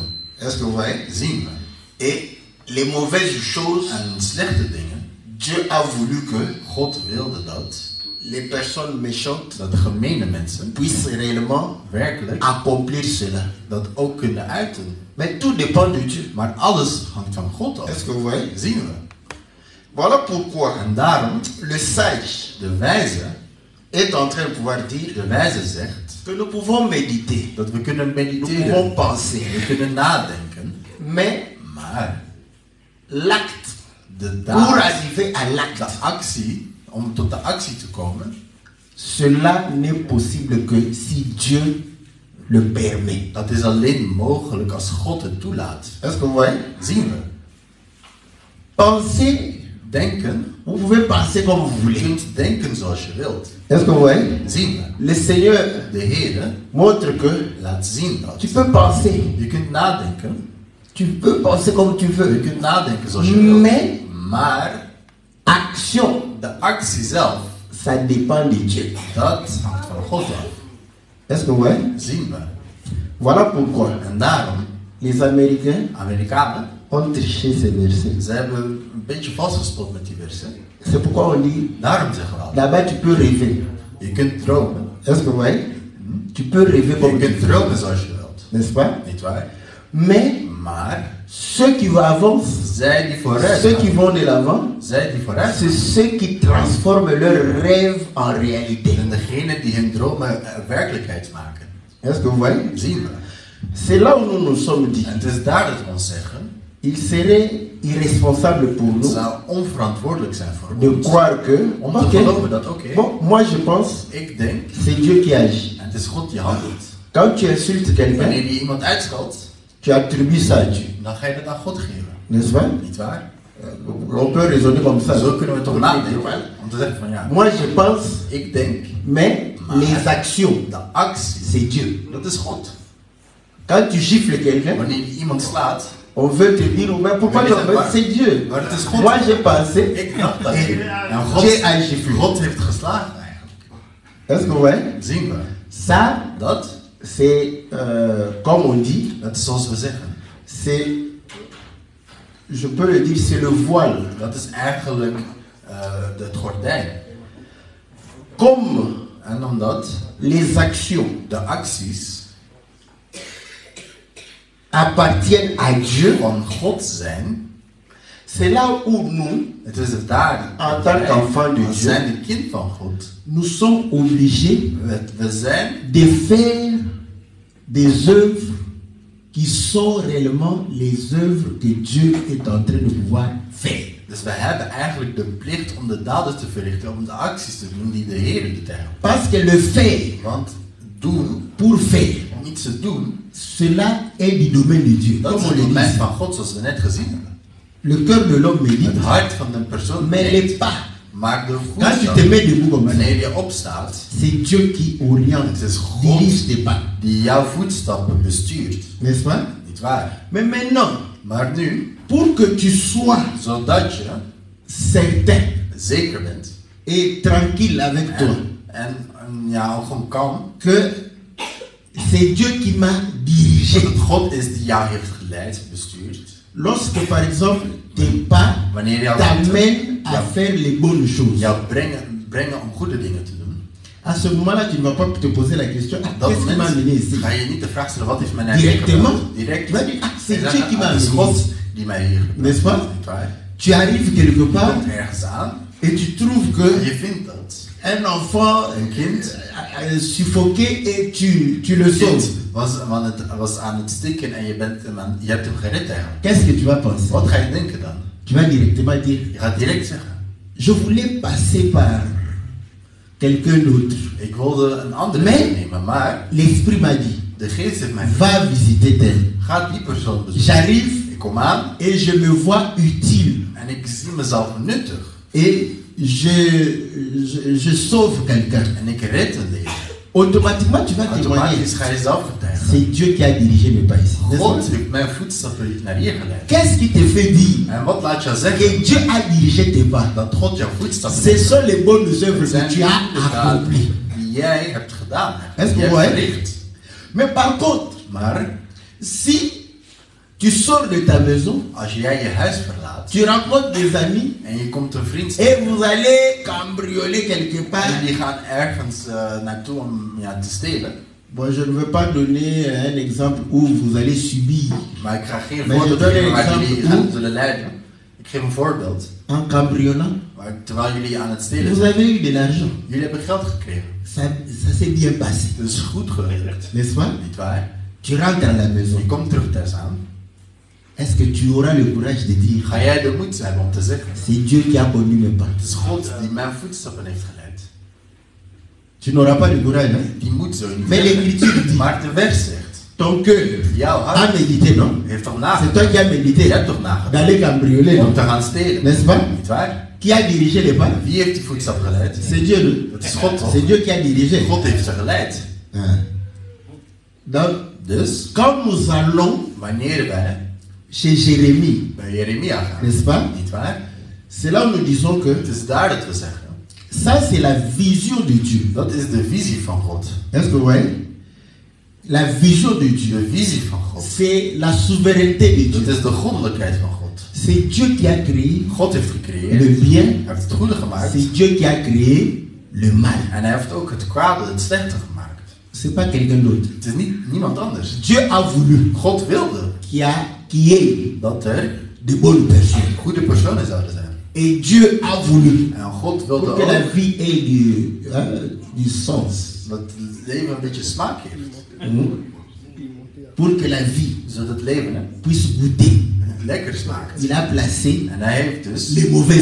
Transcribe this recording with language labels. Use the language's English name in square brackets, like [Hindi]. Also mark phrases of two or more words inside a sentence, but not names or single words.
[French] Est-ce que vous voyez? [Dutch] Zien we. [French] Et les mauvaises choses, [Dutch] En slechte dingen, [French] Dieu a voulu que [Dutch] God wilde dat [French] les personnes méchantes [Dutch] de gemene mensen [French] puissent réellement [Dutch] werkelijk [French] accomplir cela. [Dutch] dat ook kunnen uiten. [French] Mais tout dépend de Dieu. [Dutch] Maar alles hangt van God af. [French] Est-ce que vous voyez? [Dutch] Zien we. [French] Voilà pourquoi [Dutch] En daarom, [French] le sage [Dutch] de wijze, [French] est en train de pouvoir dire [Dutch] de wijze zegt [French] que nous pouvons méditer, [Dutch] dat we kunnen [French] nous pouvons [Dutch] mediteren, [French] penser, [Dutch] we kunnen nadenken, [French] mais [Dutch] maar [French] l'acte, [Dutch] de [French] pour [Dutch] daad, [French] arriver à [Dutch] de [French] l'acte, [Dutch] actie, om tot de actie te komen, [French] cela n'est possible que si Dieu le permet. [Dutch] dat is alleen mogelijk als God het toelaat. [French] Est-ce que vous voyez? [Dutch] Zien we. [French] Penser [Dutch] denken. [French] Vous pouvez penser comme vous [Dutch] Je [French] voulez. [Dutch] kunt denken zoals je wilt. [French] Est-ce que vous voyez? [Dutch] Zien we. [French] Le Seigneur [Dutch] De Heer [French] montre que [Dutch] laat zien dat. [French] tu peux penser. [Dutch] Je kunt nadenken. [French] Tu peux penser comme tu [Dutch] Je [French] veux. [Dutch] kunt nadenken zoals je wilt. [French] Mais [Dutch] Maar [French] action, [Dutch] de actie zelf, [French] ça dépend de Dieu. [Dutch] dat hangt van God af. [French] Est-ce que vous voyez? [Dutch] Zien we. [French] Voilà pourquoi [Dutch] En daarom, [French] les Américains [Dutch] Amerikanen, [French] ont triché ces versets. [Dutch] ze hebben een beetje vastgespot met die versen. [French] C'est pourquoi on dit, [Dutch] Daarom zeggen we altijd, [French] là-bas tu peux rêver. [Dutch] je kunt dromen. [French] Est-ce que vous voyez? Tu peux rêver [Dutch] Je [French] comme tu [Dutch] kunt [French] veux. [Dutch] dromen zoals je wilt. [French] N'est-ce pas? [Dutch] Niet waar? [French] Mais [Dutch] Maar [French] ceux qui avancent, [Dutch] zij die vooruit [French] ceux qui [Dutch] gaan, [French] vont de l'avant, [Dutch] zij die vooruit [French] c'est [Dutch] gaan, [French] ceux qui transforment leurs rêves en réalité. [Dutch] zijn degenen die hun dromen werkelijkheid maken. [French] Est-ce que vous voyez? [Dutch] Zien we. [French] C'est là où nous nous sommes dit. [Dutch] En het is daar dat we ons zeggen, [French] Il serait irresponsable pour [Dutch] het [French] nous [Dutch] zou onverantwoordelijk zijn voor [French] de [Dutch] ons [French] croire que, [Dutch] om te [French] ok, [Dutch] geloven dat, oké, [French] bon, moi je pense, [Dutch] ik denk, [French] c'est Dieu qui agit. [Dutch] en het is God die handelt. [French] Quand tu insultes quelqu'un, [Dutch] Wanneer je iemand uitschalt, [French] tu attribues ça à Dieu. [Dutch] dan ga je dat aan God geven. [French] N'est-ce pas? [Dutch] Niet waar? [French] On peut raisonner comme ça. [Dutch] Zo kunnen we toch nadenken. Om te zeggen van ja, [French] Moi je pense, [Dutch] ik denk, [French] mais les actions, [Dutch] de actie, [French] c'est Dieu. [Dutch] dat is God. [French] Quand tu gifles quelqu'un, [Dutch] Wanneer je iemand slaat, [French] on veut te dire, mais pourquoi Mais tu c'est en veux? pas- C'est Dieu. [Dutch] maar het is God. [French] Moi j'ai pensé, [Dutch] Ik dacht dat. [French] Et [Dutch] En [French] Dieu a giflé. [Dutch] God heeft geslagen eigenlijk. [French] Est-ce que vous voyez? [Dutch] Zien we. [French] Ça, [Dutch] Dat, [French] c'est, comme on dit, [Dutch] dat is zoals we zeggen. [French] c'est, je peux le dire, c'est le voile. [Dutch] Dat is eigenlijk het gordijn. [French] Comme [Dutch] En omdat [French] les actions [Dutch] de acties [French] appartiennent à Dieu, [Dutch] van God zijn, [French] c'est là où nous, [Dutch] het is het daar. [French] En tant qu'enfant de [Dutch] We [French] Dieu. [Dutch] zijn een kind van God. [French] nous sommes obligés [Dutch] We zijn [French] de faire des œuvres qui sont réellement les œuvres que Dieu est en train de pouvoir faire. [Dutch] Dus we hebben eigenlijk de plicht om de daden te verrichten, om de acties te doen die de Heer doet eigenlijk. [French] Parce que le faire, [Dutch] Want doen, [French] pour faire, [Dutch] om iets te doen, [French] cela est du domaine de Dieu. [Dutch] dat [French] Comme [Dutch] is [French] on [Dutch] het [French] le [Dutch] domein [French] dit. [Dutch] van God, zoals we net gezien hebben. [French] Le cœur de l'homme médite, [Dutch] Het hart van de persoon [French] mais [Dutch] denkt, [French] les pas. [Dutch] maar de [French] Quand tu te [Dutch] voetstap, [French] mets debout comme ça, [Dutch] wanneer je opstaat, [French] c'est Dieu qui oriente, [Dutch] het is God [French] dirige tes pas. [Dutch] die jouw voetstappen bestuurt. [French] N'est-ce pas? [Dutch] Niet waar? [French] Mais maintenant, [Dutch] Maar nu, [French] pour que tu sois [Dutch] zodat je [French] certain [Dutch] zeker bent [French] et tranquille avec toi, [Dutch] en ja, ook gewoon kalm, [French] que c'est Dieu qui m'a [Dutch] dat [French] dirigé. [Dutch] het God is die jou heeft geleid, bestuurd. [French] Lorsque, par exemple, tes pas [Dutch] Wanneer jouw [French] t'amènent à faire les bonnes choses, [Dutch] jou brengen om goede dingen te doen. [French] à ce moment-là, tu ne vas pas te poser la question, ah, [Dutch] Op dat [French] qu'est-ce qui m'a [Dutch] moment [French] amené ici? [Dutch] ga je niet de vraag stellen, wat heeft mij naar [French] Directement, [Dutch] Direct. [French] tu vas dire, ah, c'est [Dutch] En dan, [French] Dieu qui m'a [Dutch] het is [French] amené [Dutch] God [French] ici. [Dutch] die mij hier gebracht [French] N'est-ce pas? [Dutch] heeft, niet waar? [French] Tu arrives quelque [Dutch] Je [French] part [Dutch] komt ergens aan [French] et tu trouves [Dutch] en [French] que [Dutch] je vindt dat [French] un enfant [Dutch] een kind, [French] suffoqué et tu le sauves. [Dutch] was aan het stikken en je hebt hem gered eigenlijk. [French] Qu'est-ce que tu vas penser? [Dutch] Wat ga je denken dan? [French] Tu vas directement dire, [Dutch] Je gaat direct zeggen, [French] je voulais passer par quelqu'un d'autre. [Dutch] ik wilde een andere Nee. weg nemen, maar [French] L'esprit m'a dit, [Dutch] de geest heeft mij [French] va visiter tel. [Dutch] ga die persoon bezoeken. [French] J'arrive [Dutch] Ik kom aan [French] et je me vois utile. [Dutch] en ik zie mezelf nuttig [French] Et je sauve quelqu'un. [Dutch] en ik red een leven. [French] Automatiquement, tu vas témoigner. [Dutch] Automatisch ga je zelf getuigen. [French] C'est Dieu qui a dirigé mes pas ici. N'est-ce [Dutch] God [French] pas? [Dutch] heeft mijn voetstappen naar hier geleid. [French] Qu'est-ce qui te fait dire [Dutch] En wat laat jou zeggen [French] que Dieu a dirigé tes pas? [Dutch] dat God jouw voetstappen [French] Ce sont les bonnes œuvres [Dutch] zijn [French] que tu as [Dutch] de daden [French] accomplies. [Dutch] die jij hebt gedaan. [French] Est-ce [Dutch] Die [French] que [Dutch] jij [French] vous [Dutch] hebt [French] voyez? [Dutch] verricht. [French] Mais par contre, [Dutch] Maar [French] si tu sors de ta maison, [Dutch] als jij je huis verlaat [French] tu rencontres des amis [Dutch] en je komt een vriend [French] et [Dutch] tegen [French] vous allez cambrioler quelque part. [Dutch] en die gaan ergens naartoe om te stelen. [French] Bon, je ne veux pas donner un exemple où vous allez subir [Dutch] Maar ik ga geen Maar je voorbeeld doet geven een waar jullie example. aan zullen leiden. Ik geef een voorbeeld. [French] en cambriolant. [Dutch] Maar terwijl jullie aan het stelen [French] Vous [Dutch] zijn, [French] avez eu de l'argent. [Dutch] jullie hebben geld gekregen. [French] Ça s'est bien passé. [Dutch] Het is goed gewerkt. [French] N'est-ce pas? [Dutch] Niet waar? [French] Tu rentres à la maison. [Dutch] Je komt terug thuis aan. [French] Est-ce que tu auras le courage de dire, [Dutch] Ga jij de moed hebben om te zeggen, [French] c'est Dieu qui a conduit mes pas? [Dutch] het is God die mijn voetstappen heeft geleid. [French] Tu n'auras pas le courage. Hein? [Dutch] Die moed zo niet [French] Mais [Dutch] hebben. [French] l'écriture dit, [Dutch] Maar de vers zegt, [French] Ton cœur [Dutch] Jouw [French] a [Dutch] hart [French] médité, non? [Dutch] heeft toch [French] C'est [Dutch] nagedacht. [French] toi qui as médité [Dutch] Je hebt toch nagedacht [French] d'aller cambrioler, [Dutch] om [French] non? [Dutch] te gaan stelen. [French] N'est-ce pas? [Dutch] Niet waar? [French] Qui a dirigé les pas? [Dutch] Wie heeft die voetstap geleid? [French] C'est Dieu. Non? [Dutch] Het is God toch? [French] C'est Dieu qui a dirigé. [Dutch] God heeft ze geleid. [French] Ah. Donc, [Dutch] Dus [French] quand nous allons [Dutch] wanneer wij [French] chez Jérémie, [Dutch] bij Jeremia gaan, [French] n'est-ce pas? [Dutch] niet waar? [French] C'est là où nous disons que [Dutch] Het is daar dat we zeggen. [French] ça, c'est la vision de Dieu. [Dutch] Dat is de visie van God. [French] Est-ce que vous voyez? La vision de Dieu, [Dutch] De visie van God. [French] c'est la souveraineté de [Dutch] Dat [French] Dieu. [Dutch] is de goddelijkheid van God. [French] C'est Dieu qui a créé [Dutch] God heeft [French] le [Dutch] gecreëerd. [French] bien, [Dutch] Hij heeft het goede gemaakt. [French] c'est Dieu qui a créé le mal. [Dutch] En hij heeft ook het kwade, het slechte gemaakt. [French] C'est pas quelqu'un d'autre. [Dutch] Het is niemand anders. [French] Dieu a voulu [Dutch] God wilde [French] qu'il y ait [Dutch] dat er [French] de bonnes personnes. [Dutch] goede personen zouden zijn. [French] Et Dieu a voulu [Dutch] En God wilde [French] pour que la [Dutch] ook [French] vie ait du sens. [Dutch] dat het leven een beetje smaak heeft. [French] Pour que la vie [Dutch] Zodat het leven [French] puisse goûter. [Dutch] lekker smaakt. [French] Il a placé [Dutch] En hij heeft dus [French] les mauvaises